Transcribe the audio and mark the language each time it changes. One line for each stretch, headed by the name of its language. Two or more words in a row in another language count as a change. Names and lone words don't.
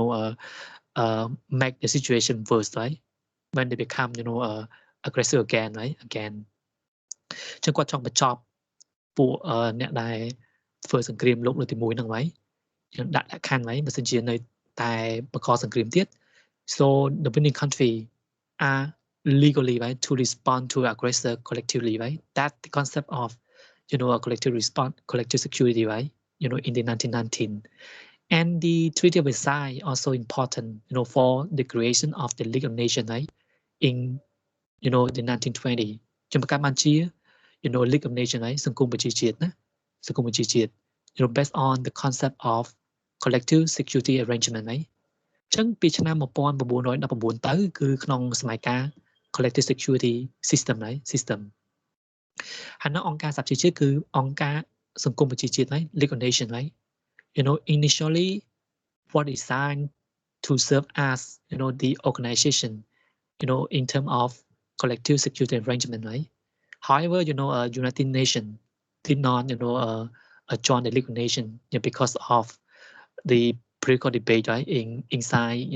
English: make the situation worse right when they become aggressor again right again
Khmer: ចឹងគាត់ចង់បញ្ចប់ពួកអ្នកដែលធ្វើសង្គ្រាមលោកលើកទី1ហ្នឹងហើយយើងដាក់លក្ខខណ្ឌហើយបើសិនជានៅតែបង្កសង្គ្រាមទៀត
English: so the winning country are legally right to respond to aggressor collectively right that the concept of a collective response collective security right in the 1919 and the Treaty of Versailles also important for the creation of the League of Nations right in the 1920
Khmer: ជំនកម្មបានជា League of Nations ហើយសង្គមប្រជាជាតិណាសង្គម ប្រជាជាតិ
English: based on the concept of collective security arrangement
Khmer: ហើយអញ្ចឹងពីឆ្នាំ1919ទៅគឺក្នុង
English: សម័យកាល collective security system
Khmer: ហើយ system ហើយនៅអង្គការសហប្រជាជាតិគឺអង្គការសង្គមប្រជាជាតិហើយ
English: League of Nations ហើយ initially was designed to serve as the organization in terms of collective security arrangement right however United Nations did not join the League of Nations because of the political debate right inside